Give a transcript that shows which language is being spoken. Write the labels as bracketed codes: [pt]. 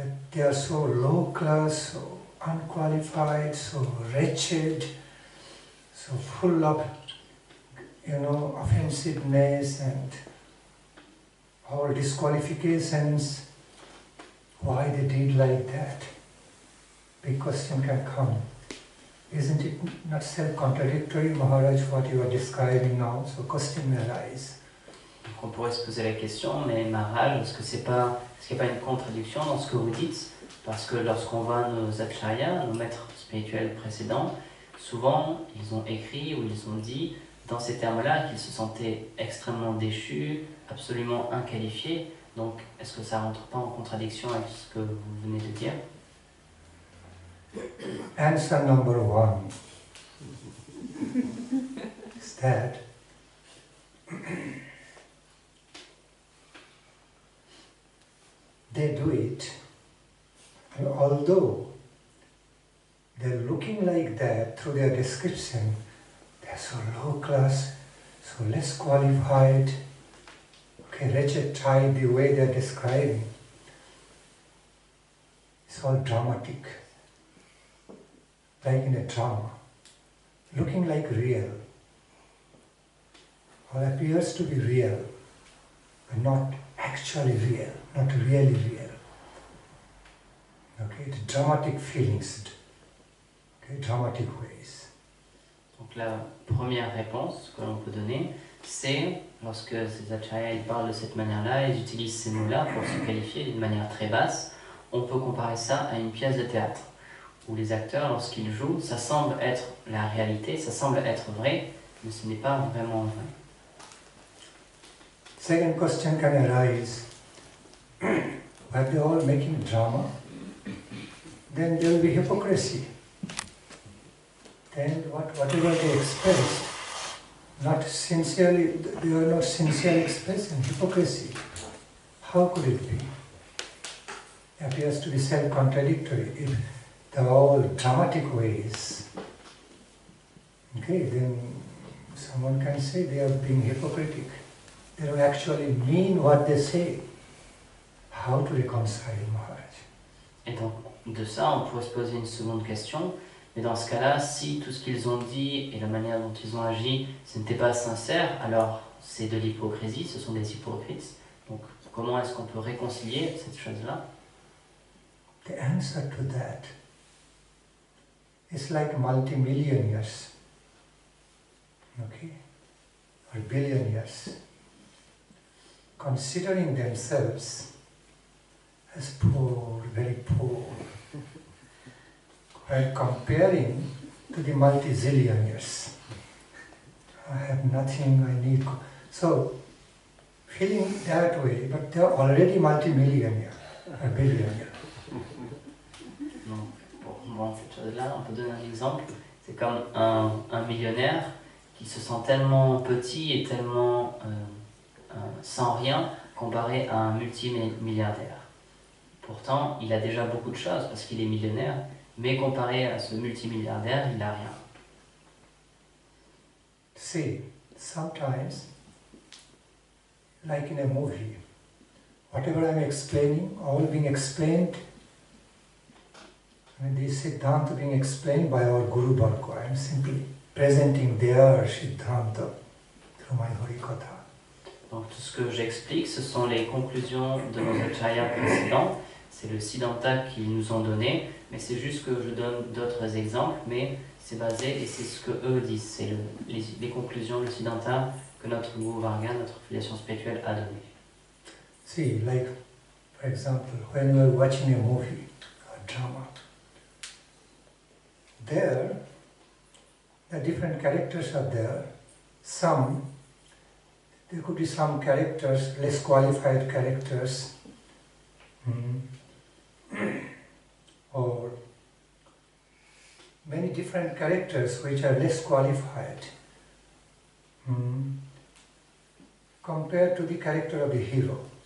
[en] they are so low class, so unqualified, so wretched, so full of, offensiveness and all disqualifications, why they did like that. Big question can come. Isn't it not self-contradictory, Maharaj, what you are describing now? So question may arise. [fr] Donc on pourrait se poser la question, mais Maharaj, est-ce qu'il n'y a pas une contradiction dans ce que vous dites? Parce que lorsqu'on voit nos acharyas, nos maîtres spirituels précédents, souvent ils ont écrit ou ils ont dit dans ces termes-là qu'ils se sentaient extrêmement déchus, absolument inqualifiés. Donc est-ce que ça ne rentre pas en contradiction avec ce que vous venez de dire? [en] Answer number 1 is that they do it, and although they're looking like that through their description, they're so low class, so less qualified, okay, wretched type, the way they're describing. It's all dramatic, like in a drama, looking like real, or appears to be real, but not actually real, not really real. Okay, the dramatic feelings, okay, dramatic ways. [fr] Donc la première réponse que l'on peut donner, c'est lorsque ces acharyas ils parlent de cette manière-là, ils utilisent ces mots-là pour se qualifier d'une manière très basse. On peut comparer ça à une pièce de théâtre, où les acteurs, lorsqu'ils jouent, ça semble être la réalité, ça semble être vrai, mais ce n'est pas vraiment vrai. [en] Second question can arise, are they all making drama? Then there will be hypocrisy. Then whatever they express, not sincerely, they are not sincerely expressing hypocrisy. How could it be? It appears to be self-contradictory. If they're all dramatic ways, okay, then someone can say they are being hypocritic. They don't actually mean what they say. How to reconcile, Maharaj? [fr] Et donc, de ça, on pourrait se poser une seconde question. Mais dans ce cas-là, si tout ce qu'ils ont dit et la manière dont ils ont agi, ce n'était pas sincère, alors c'est de l'hypocrisie, ce sont des hypocrites. Donc, comment est-ce qu'on peut réconcilier cette chose-là? [en] The answer to that is like multimillionaires, okay, or billionaires, considering themselves as poor, very poor, while comparing to the multi-zillionaires. I have nothing, I need... So, feeling that way, but they are already multi-millionaire, or billionaire. [fr] Pour comprendre cette chose-là, on peut donner un exemple. C'est comme un millionnaire qui se sent tellement petit et tellement sans rien comparé à un multimilliardaire. Pourtant, il a déjà beaucoup de choses parce qu'il est millionnaire, mais comparé à ce multimilliardaire, il n'a rien. [en] See, sometimes, like in a movie, whatever I'm explaining, all being explained, and this Siddhanta being explained by our Guru Varga. I'm simply presenting their Siddhanta through my Harikatha. [fr] Donc tout ce que j'explique, ce sont les conclusions de nos acharyas précédents. C'est le Siddhanta qu'ils nous ont donné, mais c'est juste que je donne d'autres exemples, mais c'est basé et c'est ce que eux disent. C'est les conclusions, le Siddhanta que notre Guru Varga, notre filiation spirituelle a donné. [en] See, like, for example, when you are watching a movie or drama, there, the different characters are there. There could be some characters, less qualified characters, or many different characters which are less qualified compared to the character of the hero.